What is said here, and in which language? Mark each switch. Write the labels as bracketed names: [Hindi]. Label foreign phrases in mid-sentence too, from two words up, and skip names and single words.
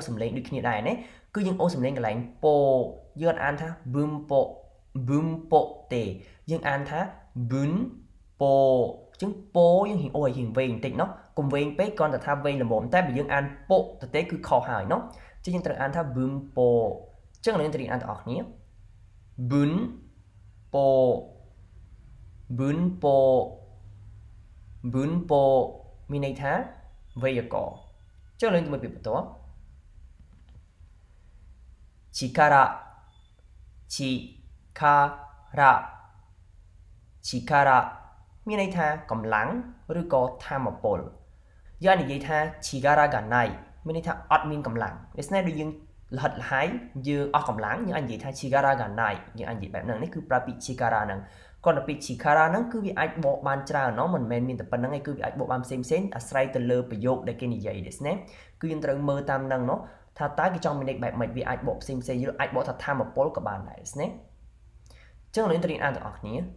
[Khmer] សំឡេងដូចគ្នាដែរណាគឺយើងអូសសំឡេងកន្លែង po យើងអានថា bunpo ទេយើងអានថា bunpo អញ្ចឹង po យើងរៀងអូសឲ្យរៀងវែងបន្តិចเนาะកុំវែងពេកគ្រាន់តែថាវែងល្មមតែបើយើងអាន po ទៅទេគឺខុសហើយเนาะអញ្ចឹងយើងត្រូវអានថា bunpo អញ្ចឹងយើងត្រូវអានទាំងអស់គ្នា bunpo ពោប៊ឺនពោប៊ឺនពោមានន័យថាវេយ្យាករណ៍ចុះលេងទៅមើលពាក្យបន្ទាប់ 力力មានន័យថាកម្លាំងឬក៏ថាមពលយើងនិយាយថា [Japanese] 力がない [Khmer] មានន័យថាអត់មានកម្លាំងដូច្នេះដូចយើង លហិតលហើយយើងអស់កម្លាំងយើងអាចនិយាយថា [Japanese] 力がない [Khmer] យើងអាចនិយាយបែបហ្នឹងនេះគឺប្រើពាក្យ力ហ្នឹងគាត់ទៅពាក្យ力ហ្នឹងគឺវាអាចបកបានច្រើនเนาะមិនមែនមានតែប៉ុណ្្នឹងឯងគឺវាអាចបកបានផ្សេងអាស្រ័យទៅលើប្រយោគដែលគេនិយាយដូច្នេះគឺយើងត្រូវមើលតាមហ្នឹងเนาะថាតើគេចង់មានន័យបែបម៉េចវាអាចបកផ្សេងយើងអាចបកថាថាមពលក៏បានដែរដូច្នេះអញ្ចឹងយើងត្រូវរៀនអានទាំងអស់គ្នា